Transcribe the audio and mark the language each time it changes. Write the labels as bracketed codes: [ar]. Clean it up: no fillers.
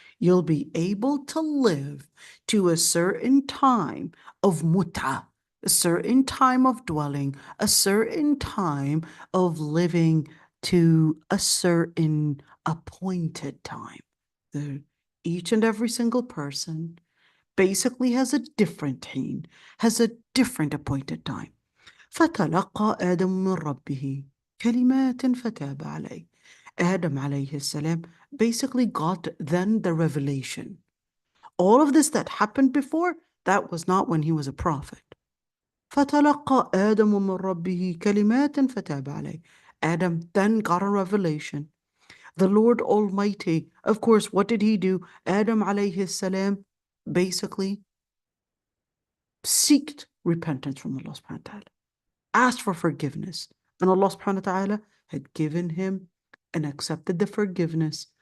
[en] You'll be able to live to a certain time of mut'a, a certain time of dwelling, a certain time of living to a certain appointed time. Each and every single person basically has a different حين, has a different appointed time. [ar] فتلقى آدم من ربه كلمات فتاب عليه. [en] Adam عليه السلام basically got then the revelation. All of this that happened before, that was not when he was a prophet. [ar] فتلقى آدم من ربه كلمات فتاب عليه. [en] Adam then got a revelation. The Lord Almighty, of course, what did he do? Adam عليه السلام basically seeked repentance from Allah subhanahu wa ta'ala, asked for forgiveness, and Allah subhanahu wa ta'ala had given him and accepted the forgiveness.